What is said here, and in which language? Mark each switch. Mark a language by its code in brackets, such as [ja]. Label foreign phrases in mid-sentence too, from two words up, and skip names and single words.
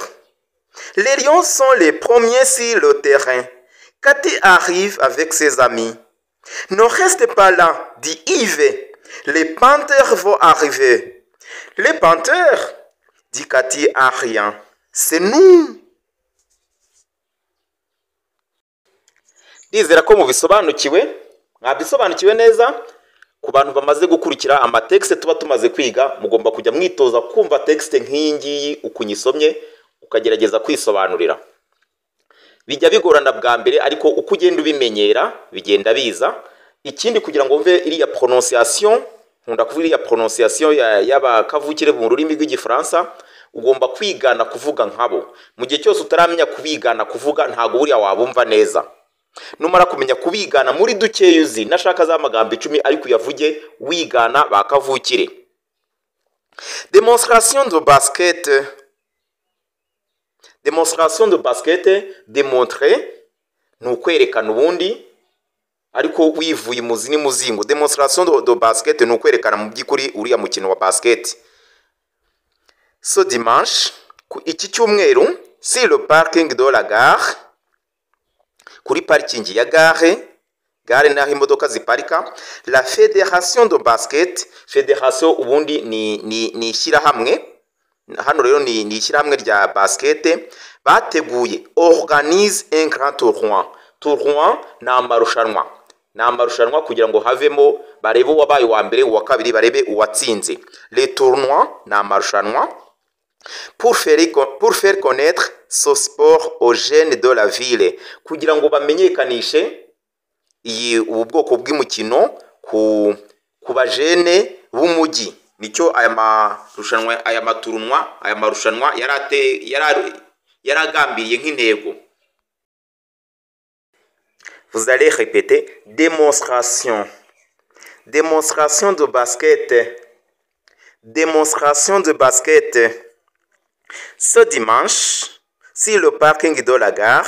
[fr] Les Lions sont les premiers sur le terrain. Cathy arrive avec ses amis. Ne reste pas là, dit Yves. Les Panthers vont arriver. Les Panthers, dit Cathy en riant. C'est nous. [rw] Ndizera ko mubisobanukiwe, mwabisobanukiwe neza. Ku bantu bamaze gukurikira amatekste tuba tumaze kwiga, mugomba kujya mwitoza kumva tekste nk'iyi ngiyi ukunyisomye, ukagerageza kwisobanurira. Bijya bigorana bwa mbere, ariko uko ugenda ubimenyera bigenda biza. Ikindi kugira ngo mve iriya prononciation, nkunda kuvuga iriya prononciation y'abakavukire mu rurimi rw'igifaransa, ugomba kwigana kuvuga nkabo. Mu gihe cyose utaramenya kubigana kuvuga, ntago buriya wabumva neza. numara kumenya kubigana muri dukeya uzi, nashaka za magambo 10 ariko uyavuge wigana bakavukire. [fr] Démonstration de basket. Démonstration de basket, [rw] démontrer ni ukwerekana ubundi ariko wivuye muzi ni muzingo. [fr] Démonstration de basket [rw] ni ukwerekana mu by'ukuri uriya mukino wa basket. [fr] Ce dimanche, [rw] iki cyumweru, [fr] sur le parking de la gare, [rw] kuri parking ya gare naho imodoka ziparika, [fr] la fédération de basket, [rw] fédération ubundi ni ishyirahamwe, hano rero ni ishyirahamwe rya basket, bateguye [fr] organise un grand tournoi. [rw] Tournoi ni amarushanwa kugira ngo havemo barebe uwabaye uwa mbere, uwa kabiri, barebe uwatsinze. [fr] Le tournoi [rw] ni amarushanwa [fr] pour faire connaître ce sport aux jeunes de la ville, [rw] kugira ngo bamenyekanishe ubu bwoko bw'imikino ku bajene b'umujyi. Nicyo aya marushanwa yaragambiriye nk'intego. [fr] Vous allez répéter démonstration. Démonstration de basket. Démonstration de basket. Ce dimanche, sur le parking de la gare.